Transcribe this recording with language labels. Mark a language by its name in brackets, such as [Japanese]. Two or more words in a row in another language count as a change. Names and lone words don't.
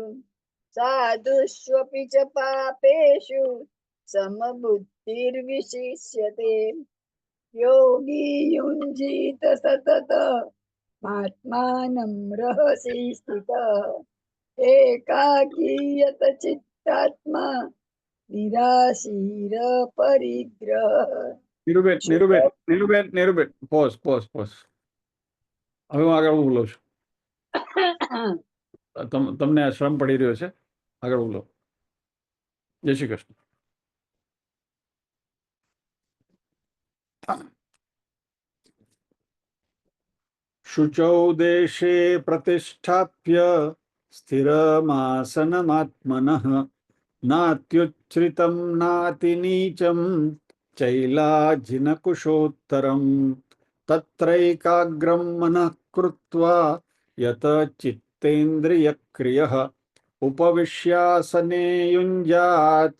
[Sanskrit] साधुष्वपि च पापेषु समबुद्धिर्विशिष्यते। योगी युञ्जीत सतत आत्मानं रहसि स्थितः। एकाकीयत चित्तात्मा निराशीर परिग्रह। [Gujarati] નીરુબેન નીરુબેન નીરુબેન નીરુબેન પોઝ પોઝ પોઝ હવે હું આગળ બોલું છું તમને આ શ્રમ પડી રહ્યો છે આગળ બોલો જય શ્રી કૃષ્ણ [Sanskrit] शुचौ देशे प्रतिष्ठाप्य स्थिरमासनमात्मनः नात्युच्छ्रितं नातिनीचं चैलाजिनकुशोत्तरम् तत्रैकाग्रं मनः कृत्वा यत चित्तेन्द्रियक्रियः उपविश्यासने युञ्जात्